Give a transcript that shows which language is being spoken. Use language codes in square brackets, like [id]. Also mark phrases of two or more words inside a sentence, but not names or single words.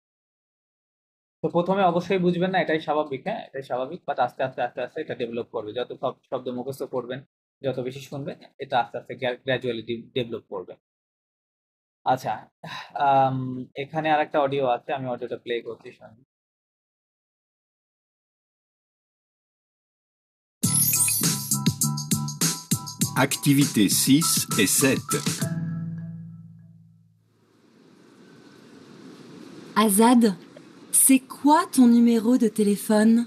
[bn] তো প্রথমে অবশ্যই বুঝবেন না, এটাই স্বাভাবিক, হ্যাঁ, এটাই স্বাভাবিক, বাট আস্তে আস্তে আস্তে আস্তে এটা ডেভেলপ করবে। যত সব শব্দ মুখস্থ করবেন, যত বেশি শুনবেন, এটা আস্তে আস্তে গ্র্যাজুয়ালি ডেভেলপ করবে। আচ্ছা, এখানে আরেকটা অডিও আছে, আমি অডিওটা প্লে করছি, শুনুন। [fr] Activités 6 et 7. Azad, c'est quoi ton numéro de téléphone?